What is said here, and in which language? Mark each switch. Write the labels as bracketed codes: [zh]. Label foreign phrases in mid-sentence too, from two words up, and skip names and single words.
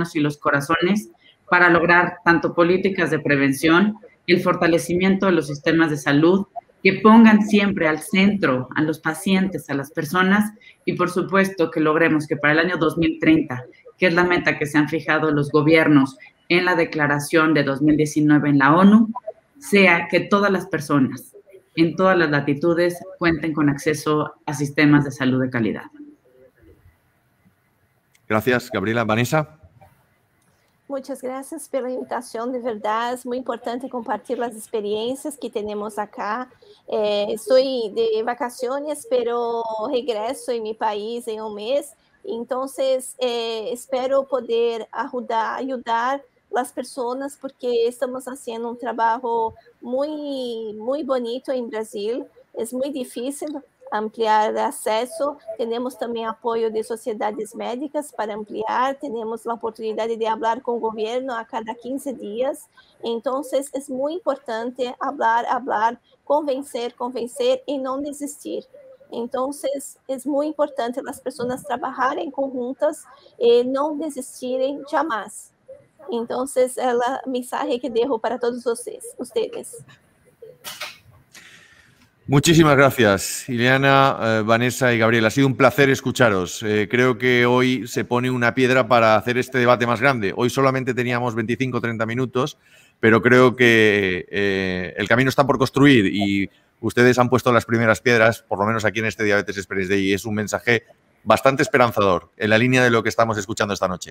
[es] y los corazones para lograr tanto políticas de prevención, el fortalecimiento de los sistemas de salud, que pongan siempre al centro a los pacientes, a las personas, y por supuesto que logremos que para el año 2030, que es la meta que se han fijado los gobiernos en la declaración de 2019 en la ONU, sea que todas las personas, en todas las latitudes, cuenten con acceso a sistemas de salud de calidad. Gracias, Gabriela. Vanessa. Muchas gracias [pt] pela invitação, de verdade, é muito importante compartilhar as experiências que temos acá. Estou [es] de vacaciones, [pt] pero regresso em meu país em um mês, então espero poder ajudar as pessoas, porque estamos fazendo um trabalho muito bonito em Brasil. É muito difícil ampliar acesso, temos também apoio de sociedades médicas para ampliar, temos a oportunidade de falar com o governo a cada 15 dias, então é muito importante falar, convencer e não desistir. Então, é muito importante as pessoas trabalharem conjuntas e não desistirem jamais. Então, é a mensagem que [es] dejo para todos ustedes. Muchísimas gracias, Ileana, Vanessa y Gabriel. Ha sido un placer escucharos. Creo que hoy se pone una piedra para hacer este debate más grande. Hoy solamente teníamos 25 o 30 minutos, pero creo que el camino está por construir y ustedes han puesto las primeras piedras, por lo menos aquí en este Diabetes Experience Day, y es un mensaje bastante esperanzador en la línea de lo que estamos escuchando esta noche.